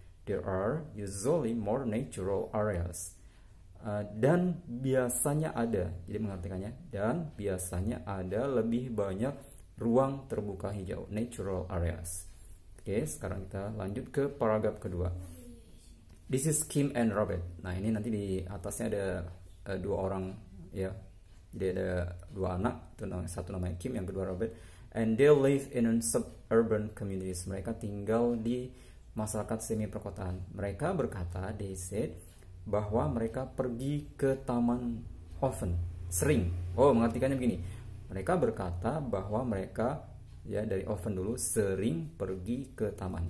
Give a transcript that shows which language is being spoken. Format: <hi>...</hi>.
<en>There are usually more natural areas.</en> <id>Dan biasanya ada, jadi mengartikannya, dan biasanya ada lebih banyak ruang terbuka hijau,</id> <en>natural areas.</en> <id>Oke, sekarang kita lanjut ke paragraf kedua.</id> <en>This is Kim and Robert.</en> <id>Nah, ini nanti di atasnya ada dua orang ya. Jadi ada dua anak, satu namanya Kim, yang kedua Robert.</id> <en>And they live in suburban communities.</en> <id>Mereka tinggal di masyarakat semi perkotaan. Mereka berkata,</id> <en>they said,</en> <id>bahwa mereka pergi ke taman often, sering. Oh, mengartikannya begini. Mereka berkata bahwa mereka, ya dari often dulu, sering pergi ke taman.</id>